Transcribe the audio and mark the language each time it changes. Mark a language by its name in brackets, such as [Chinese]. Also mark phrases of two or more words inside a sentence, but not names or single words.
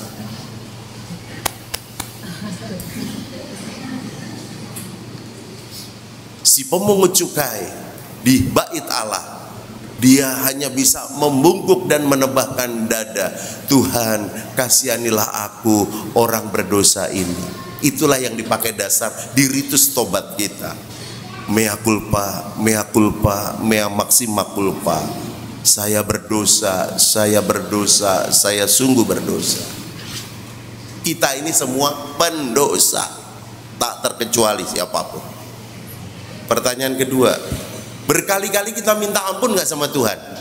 [Indonesian] Si pemungut cukai di bait Allah, dia hanya bisa membungkuk dan menebahkan dada, "Tuhan, kasihanilah aku orang berdosa ini." Itulah yang dipakai dasar di ritus tobat kita. [Latin] Mea culpa, mea culpa, mea maxima culpa. [Indonesian] Saya berdosa, saya berdosa, saya sungguh berdosa. Kita ini semua pendosa, tak terkecuali siapapun. Pertanyaan kedua, berkali-kali kita minta ampun gak sama Tuhan?